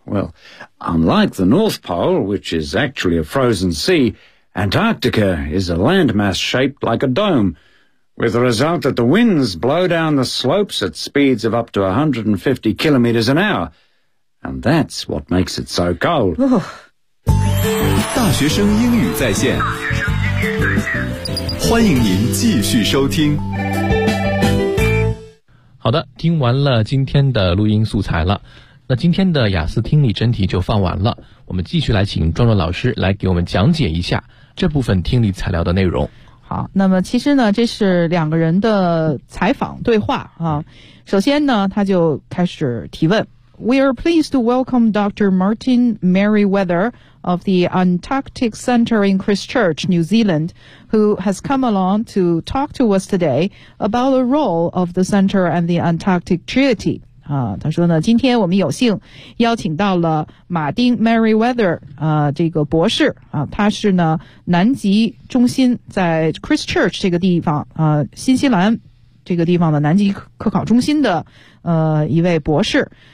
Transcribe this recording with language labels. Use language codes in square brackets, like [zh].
[en] Well, unlike the North Pole, which is actually a frozen sea, Antarctica is a landmass shaped like a dome, with the result that the winds blow down the slopes at speeds of up to 150 kilometers an hour. And that's what makes it so cold. [zh] 大学生英语在线，欢迎您继续收听。好的，听完了今天的录音素材了，那今天的雅思听力真题就放完了，我们继续来请壮壮老师来给我们讲解一下这部分听力材料的内容。好，那么其实呢，这是两个人的采访对话啊。首先呢，他就开始提问。 [en] We are pleased to welcome Dr. Martin Merriweather of the Antarctic Center in Christchurch, New Zealand, who has come along to talk to us today about the role of the center and the Antarctic Treaty. [zh] 他说呢，今天我们有幸邀请到了马丁 Merriweather, 这个博士他是呢南极中心在 Christchurch 这个地方新西兰这个地方的南极科考中心的一位博士。